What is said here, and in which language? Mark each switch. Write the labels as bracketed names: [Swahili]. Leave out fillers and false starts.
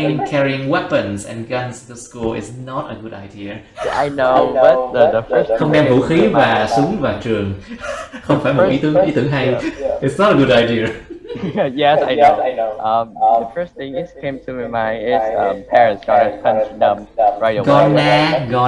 [English] Carrying weapons and guns to school is not a good idea. I know, but the first [Vietnamese] Không đem vũ khí và súng vào trường không phải một ý tưởng hay. [English] It's not a good idea. yes, I know. The first thing that came to my mind is parents gonna punch them right away.